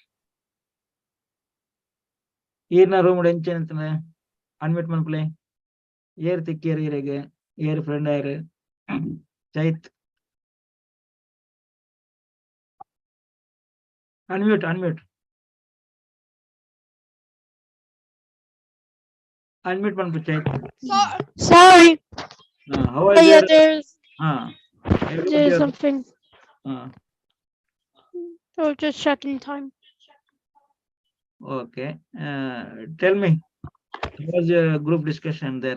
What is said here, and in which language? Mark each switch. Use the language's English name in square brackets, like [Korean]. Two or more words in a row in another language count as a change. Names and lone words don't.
[Tulu] ಈರ್ನ ರೂಮ್ ಎಂಚ ಅನ್ಮಿಟ್ ಮನ್ಪುಲೆ ಏರ್ ತಿಕ್ಕಿಯರ್ ಈರೆಗೆ ಏರ್ ಫ್ರೆಂಡ್ ಆಯ್ರು ಚೈತ್. ಅನ್ಮ್ಯೂಟ್ ಮನ್ಪು ಚೈತ್. [English] Sorry. How was your... There's something. So just checking time. Okay. Tell me, how was your group discussion there?